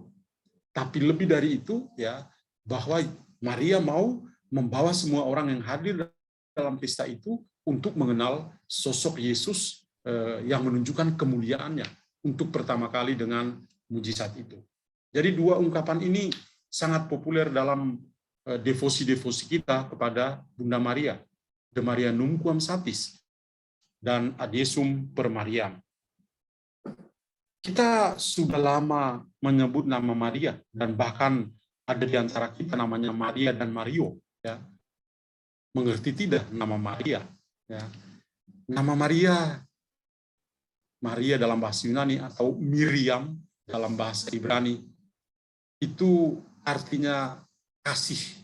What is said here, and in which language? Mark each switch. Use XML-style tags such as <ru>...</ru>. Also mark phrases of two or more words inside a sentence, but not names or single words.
<id>Tapi lebih dari itu, ya, bahwa Maria mau membawa semua orang yang hadir dalam pesta itu untuk mengenal sosok Yesus yang menunjukkan kemuliaannya untuk pertama kali dengan mujizat itu. Jadi 2 ungkapan ini sangat populer dalam devosi-devosi kita kepada Bunda Maria,</id> <la>De Maria Nunquam Satis</la> <id>dan</id> <la>Ad Jesum per Mariam.</la> <id>Kita sudah lama menyebut nama Maria, dan bahkan ada di antara kita namanya Maria dan Mario, ya. Mengerti tidak nama Maria, ya. Nama Maria dalam bahasa Yunani atau Miriam dalam bahasa Ibrani itu artinya kasih.</id>